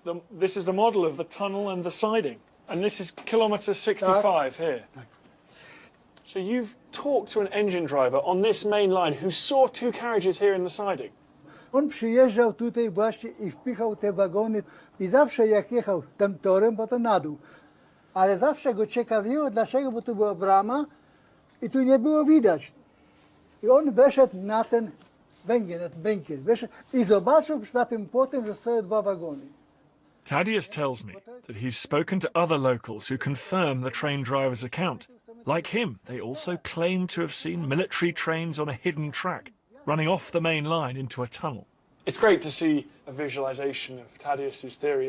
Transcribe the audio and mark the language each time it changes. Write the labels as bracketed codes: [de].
[en] This is the model of the tunnel and the siding. And this is kilometre 65 here. So you've talked to an engine driver on this main line who saw 2 carriages here in the siding. [pl] On przyjeżdżał tutaj właśnie i wpychał te wagony i zawsze jak jechał tym torem, potem na dół. Ale zawsze go ciekawiło, dlaczego, bo tu była brama i tu nie było widać. I on weszedł na ten węgiel, na ten bękiel, weszedł i zobaczył za tym płotem, że stoją 2 wagony. [en] Tadeusz tells me that he's spoken to other locals who confirm the train driver's account. Like him, they also claim to have seen military trains on a hidden track, running off the main line into a tunnel. It's great to see a visualisation of Tadeusz's theory.